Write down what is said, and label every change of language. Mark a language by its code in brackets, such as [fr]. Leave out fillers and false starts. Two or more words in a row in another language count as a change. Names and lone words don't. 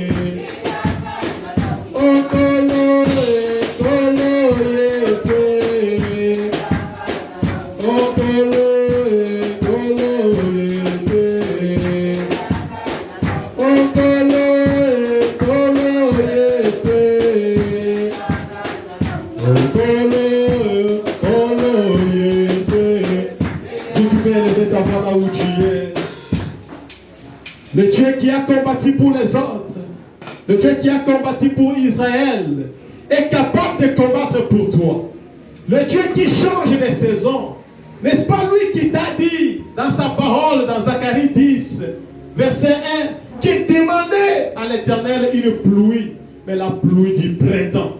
[ln] Okolo kolo yese Okolo kolo yese Okolo kolo yese Okolo kolo yese. [fr] Si tu peux élever ta voix là où tu es. Le Dieu qui a combattu pour les autres, le Dieu qui a combattu pour Israël, est capable de combattre pour toi. Le Dieu qui change les saisons, n'est-ce pas lui qui t'a dit dans sa parole, dans Zacharie 10, verset 1, qui demandait à l'Éternel une pluie, mais la pluie du printemps.